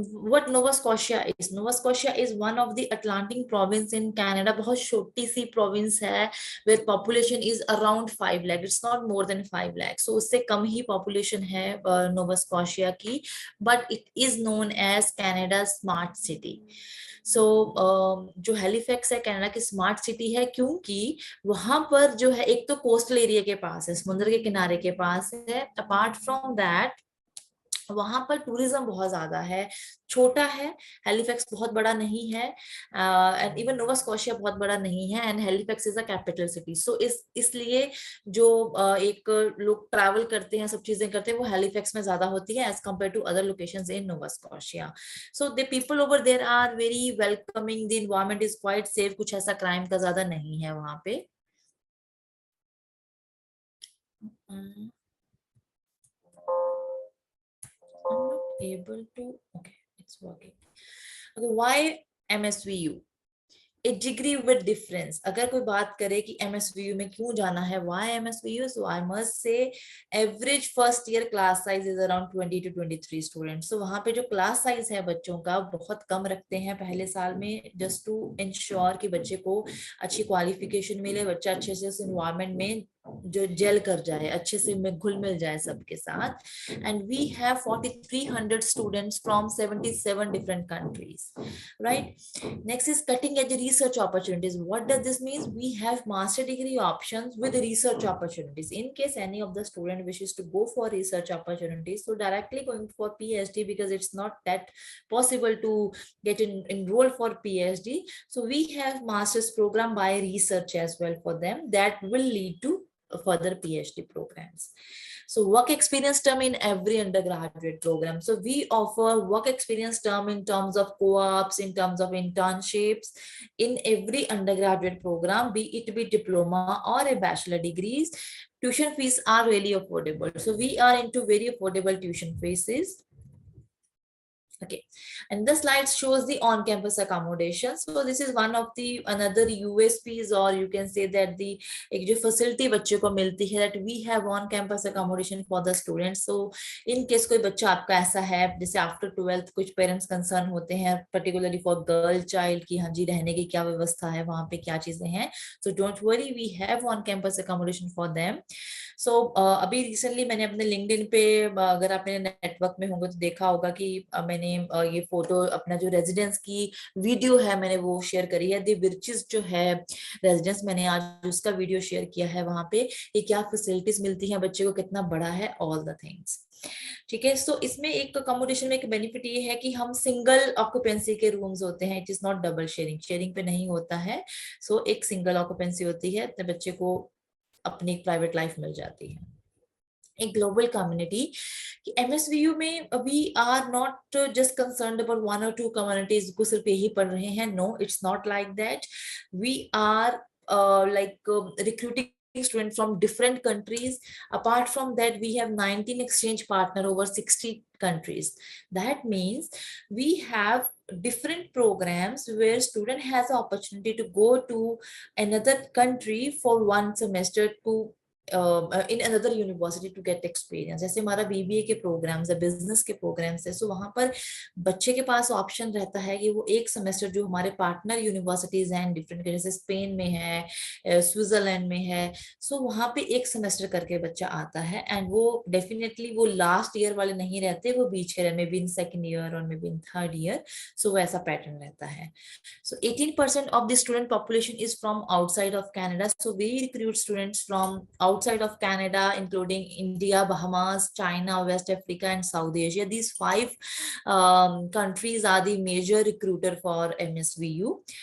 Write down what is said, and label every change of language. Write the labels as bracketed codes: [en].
[en] What Nova Scotia is? Nova Scotia is one of the Atlantic province in Canada. [hi] बहुत छोटी सी [en] province है, where population is around 5 lakh. It's not more than 5 lakh. So [hi] उससे कम ही [en] population है Nova Scotia की, but it is known as Canada's smart city. [hi] सो जो हेलिफैक्स है Canada की smart city है, क्योंकि वहां पर जो है एक तो कोस्टल एरिया के पास है, समुद्र के किनारे के पास है. अपार्ट फ्रॉम दैट वहां पर टूरिज्म बहुत ज्यादा है. छोटा है, हेलिफैक्स बहुत बड़ा नहीं है, एंड इवन नोवा स्कॉशिया बहुत बड़ा नहीं है, and हेलिफैक्स [en] Is a capital city. [hi] सो इसलिए जो एक लोग ट्रैवल करते हैं, सब चीजें करते हैं, वो हेलिफैक्स में ज्यादा होती है [en] As compare to other locations in Nova Scotia. So the people over there are very welcoming, the environment is quite safe, [hi] कुछ ऐसा क्राइम का ज्यादा नहीं है वहां पे. [en] I'm not able to. Okay, it's working. Okay, why MSVU? A degree with difference. [hi] अगर कोई बात करे कि MSVU में क्यों जाना है, [en] why MSVU? So I must say average first year class size is around 20 to 23 students. So वहाँ पे जो class size है बच्चों का बहुत कम रखते हैं पहले साल में, just to ensure कि बच्चे को अच्छी qualification मिले, बच्चा अच्छे से उस environment में जो जेल कर जाए, अच्छे से घुल मिल जाए सबके साथ. And we have 4,300 students from 77 different countries, right? Next is cutting edge research opportunities. What does this mean? We have master degree options with research opportunities. In case any of the student wishes to go for research opportunities, so directly going for PhD, because it's not that possible to get enrolled for PhD. So we have master's program by research as well for them that will lead to further PhD programs. So work experience term in every undergraduate program. So we offer work experience term in terms of co-ops, in terms of internships in every undergraduate program, be it be diploma or a bachelor degrees. Tuition fees are really affordable. So we are into very affordable tuition fees. Okay, and the slide shows the on-campus accommodation. So this is one of the another USPs, or you can say that the [hi] एक जो facility बच्चे को मिलती है, [en] that we have on-campus accommodation for the students. [hi] So in case कोई बच्चा आपका ऐसा है जैसे after 12th कुछ parents concern होते हैं particularly for girl child कि हाँ जी रहने की क्या व्यवस्था है, वहाँ पे क्या चीजें हैं, [en] so don't worry, we have on-campus accommodation for them. [hi] So अभी रिसेंटली मैंने अपने लिंक्डइन पे, अगर आप मेरे नेटवर्क में होंगे तो देखा होगा कि मैंने ये फोटो अपना जो रेजिडेंस की वीडियो है मैंने वो शेयर करी है. दी विर्चेस जो है रेजिडेंस, मैंने आज उसका वीडियो शेयर किया है. वहां पे ये क्या फैसिलिटीज मिलती हैं बच्चे को, कितना बड़ा है, ऑल द थिंग्स. ठीक है. सो इसमें एक अकोमोडेशन में एक बेनिफिट ये है कि हम सिंगल ऑक्यूपेंसी के रूम्स होते हैं. [en] it is not double sharing, [hi] sharing पे नहीं होता है. सो एक सिंगल ऑक्यूपेंसी होती है, अपने बच्चे को अपनी प्राइवेट लाइफ मिल जाती है. एक ग्लोबल कम्युनिटी कि MSVU में [en] we are not just concerned about one [hi] और टू कम्युनिटीज को सिर्फ यही पढ़ रहे हैं. [en] No, it's not like that. We are like recruiting students from different countries. Apart from that, we have 19 exchange partner over 60 countries. That means we have different programs where student has the opportunity to go to another country for one semester to in another university to get experience. [hi] जैसे हमारा BBA के programmes है, business के programmes है, सो वहां पर बच्चे के पास ऑप्शन रहता है कि वो एक सेमेस्टर जो हमारे पार्टनर यूनिवर्सिटीज हैं डिफरेंट, जैसे स्पेन में है, स्विट्जरलैंड में है, सो वहां पे एक सेमेस्टर करके बच्चा आता है. एंड वो डेफिनेटली वो लास्ट ईयर वाले नहीं रहते, वो बीच के may be in second year और may be in third year. सो वो ऐसा पैटर्न रहता है. [en] So 18% of the student population is from outside of Canada. So we recruit students from outside of Canada, including India, Bahamas, China, West Africa, and South Asia. These 5 countries are the major recruiter for MSVU.